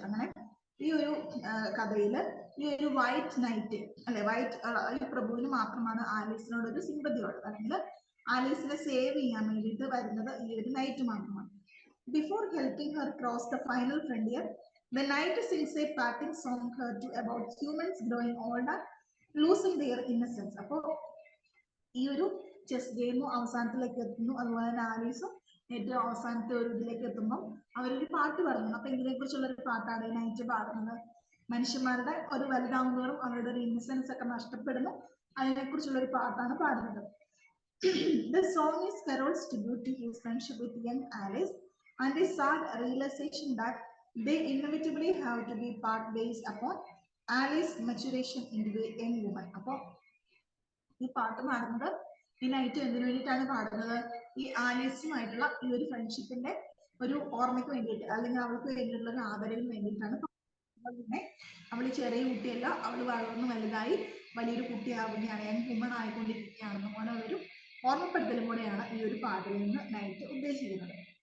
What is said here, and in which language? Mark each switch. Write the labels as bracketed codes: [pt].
[ml] അങ്ങനെ ഈ ഒരു കഥയില് ഈ ഒരു വൈറ്റ് നൈറ്റ് അല്ലെ, വൈറ്റ് ഈ പ്രഭുവിന് മാത്രമാണ് ആലീസിനോട് ഒരു സിമ്പതി ഉള്ളത്, അല്ലെങ്കിൽ ആലീസിനെ സേവ് ചെയ്യാൻ വേണ്ടിയിട്ട് വരുന്നത് ഈ ഒരു നൈറ്റ് മാത്രമാണ്. [en] Before helping her cross the final frontier, the knight sings a parting song to about humans growing older, losing their innocence. [ml] അപ്പോൾ ഈ ഒരു ചെസ് ഗെയിം അവസാനത്തിലേക്ക് എത്തുന്നു, അതുപോലെ തന്നെ ആലീസും ഏറ്റവും അവസാനത്തെ ഒരു ഇതിലേക്ക് എത്തുമ്പോൾ അവരൊരു പാട്ട് പാടുന്നു. അപ്പൊ ഇതിനെ കുറിച്ചുള്ള ഒരു പാട്ടാണ് ഈ നൈറ്റ് പാടുന്നത്. മനുഷ്യന്മാരുടെ ഒരു വലുതാവുന്നതോറും അവരുടെ ഒരു ഇന്നസെൻസ് ഒക്കെ നഷ്ടപ്പെടുന്നു, അതിനെ കുറിച്ചുള്ള ഒരു പാട്ടാണ് പാടുന്നത്. [en] The song is Carol's tribute to his friendship with young Alice and a sad realization that they inevitably have to be part based upon Alice's maturation into a young woman. [ml] അപ്പോൾ ഈ പാട്ട് പാടുന്നത് ഈ നൈറ്റ് എന്തിനു വേണ്ടിയിട്ടാണ് പാടുന്നത്, ഈ ആലീസുമായിട്ടുള്ള ഈ ഒരു ഫ്രണ്ട്ഷിപ്പിന്റെ ഒരു ഓർമ്മയ്ക്ക് വേണ്ടിയിട്ട്, അല്ലെങ്കിൽ അവൾക്ക് വേണ്ടിയിട്ടുള്ള ഒരു ആദരവിന് വേണ്ടിയിട്ടാണ്. പിന്നെ അവൾ ചെറിയ കുട്ടിയല്ല, അവൾ വളർന്നു വലുതായി വലിയൊരു കുട്ടിയാവുകയാണ്, യങ് വുമൺ ആയിക്കൊണ്ടിരിക്കുകയാണെന്ന് പോലെ ഒരു ഓർമ്മപ്പെടുത്തലും കൂടെയാണ് ഈ ഒരു പാട്ടിൽ നിന്ന് നൈറ്റ് ഉദ്ദേശിക്കുന്നത്.